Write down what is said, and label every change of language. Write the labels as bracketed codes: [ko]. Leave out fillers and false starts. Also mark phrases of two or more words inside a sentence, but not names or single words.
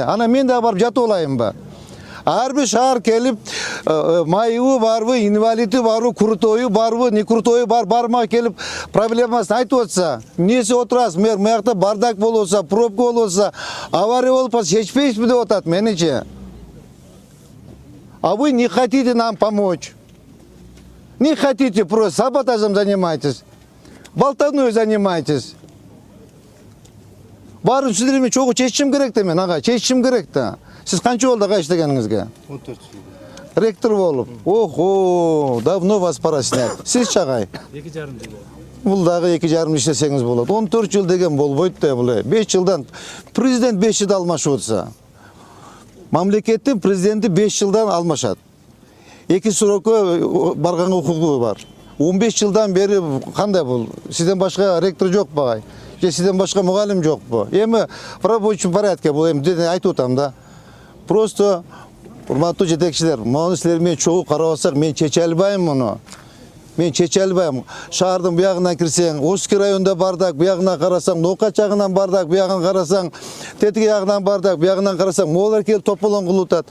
[ky] Ана мен да барып жатып алайынбы? Ар бир шаар келип, майыбы барбы, инвалиди барбы, крутойу барбы, не крутойу барма келип проблемасын айтып атса, эмнеси отурасыз? Мэр мыякта бардак болуп атса, пробка болуп атса, авария болуп атса, чечпейсизби деп атат меничи. [ru] А вы не хотите нам помочь. Не хотите, просто саботажем занимаетесь. Болтовнёй занимаетесь. [ky] Барын сиздермен чогуу чечишим керек да мен, ага, чечишим керек да. Сиз канча болду ага иштегениңизге? 14 жыл. Ректор болуп. Охо, [ru] давно вас пора снять. [ky] Сиз чагай? 2,5 жыл. Бул дагы 2,5 иштесеңиз болот. 14 жыл деген болбойт да бул. 5 жылдан президент 5 жылда алмашып атса. Мамлекеттин президенти 5 жылдан алмашат. 2 срокко барганга укугу бар. 15 жылдан бери кандай бул? Сизден башка ректор жок багай? Же сизден башка мугалим жокпу? Эми [ru] в рабочем порядке [ky] бул эми айтып атам да. Просто урматтуу жетекчилер, муну силер менен чогуу карап атсак, мен чече албайм муну. Мен чече албайм. Шаардын буягына кирсең, Ошки районунда бардак, буягына карасаң, Нока жагынан бардак, буягын карасаң, Тетиги жагынан бардак, буягынан карасаң, могулар келип тополон кылып атат.